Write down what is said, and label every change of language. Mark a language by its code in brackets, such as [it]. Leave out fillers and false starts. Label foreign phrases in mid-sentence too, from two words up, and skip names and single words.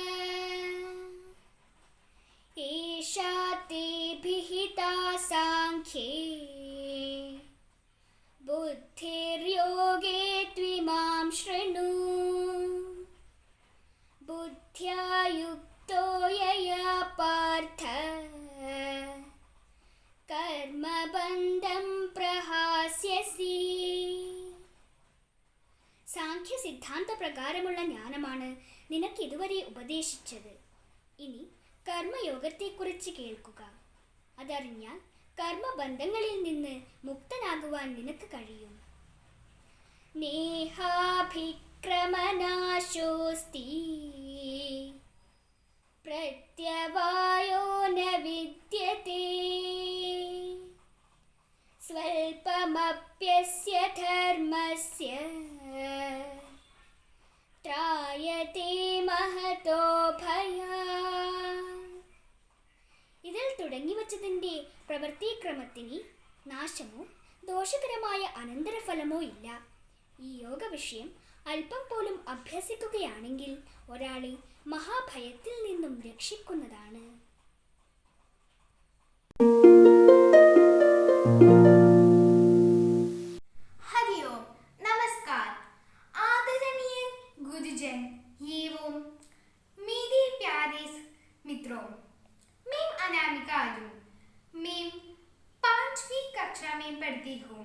[sa] एषा ते विहिता सांख्ये बुद्धिर्योगे त्विमां शृणु। बुद्ध्या युक्तो यया पार्थ कर्मबन्धं प्रहास्यसि. [ml] സാഖ്യ സിദ്ധാന്ത പ്രകാരമുള്ള ജ്ഞാനമാണ് നിനക്ക് ഇതുവരെ ഉപദേശിച്ചത്. ഇനി കർമ്മയോഗത്തെക്കുറിച്ച് കേൾക്കുക. അതറിഞ്ഞാൽ കർമ്മബന്ധങ്ങളിൽ നിന്ന് മുക്തനാകുവാൻ നിനക്ക് കഴിയും. [sa] നേഹാഭിക്രമനാശോസ്തി പ്രത്യവായോ ന വിദ്യതേ. स्वल्पमप्यस्य धर्मस्य त्रायते महतो भयात्. [ml] ഇതിൽ തുടങ്ങി വച്ചതിൻ്റെ പ്രവൃത്തിക്രമത്തിന് നാശമോ ദോഷകരമായ അനന്തരഫലമോ ഇല്ല. ഈ യോഗ വിഷയം അല്പം പോലും അഭ്യസിക്കുകയാണെങ്കിൽ ഒരാളെ മഹാഭയത്തിൽ നിന്നും രക്ഷിക്കുന്നതാണ്. [hi] हरिओम, नमस्कार आदरणीय गुरुजन एवं मेरे प्यारे मित्रों, मैं अनामिका आलू, मैं 5वीं कक्षा में पढ़ती हूँ.